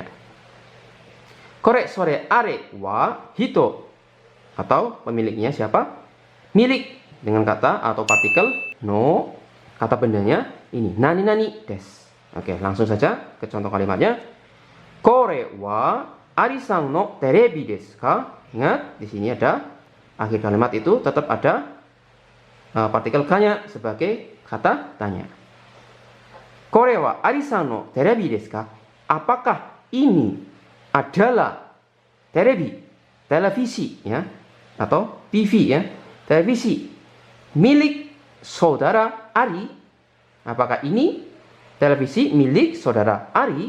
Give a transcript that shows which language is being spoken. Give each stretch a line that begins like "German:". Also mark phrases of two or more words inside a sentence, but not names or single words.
Japanese: これ、それ、あれ、は、人.
Indonesian: Atau pemiliknya siapa? Milik dengan kata atau partikel no. Kata bendanya ini
Japanese: 何々です.
Indonesian: Oke, langsung saja ke contoh kalimatnya.
Japanese: これはアリさんのテレビですか?
Indonesian: Ingat, di sini ada akhir kalimat itu tetap ada partikel k-nya sebagai kata tanya.
Japanese: これはアリさんのテレビですか?
Indonesian: Apakah ini adalah terebi, televisi ya, atau TV ya, televisi milik saudara Ari? Apakah ini televisi milik saudara Ari?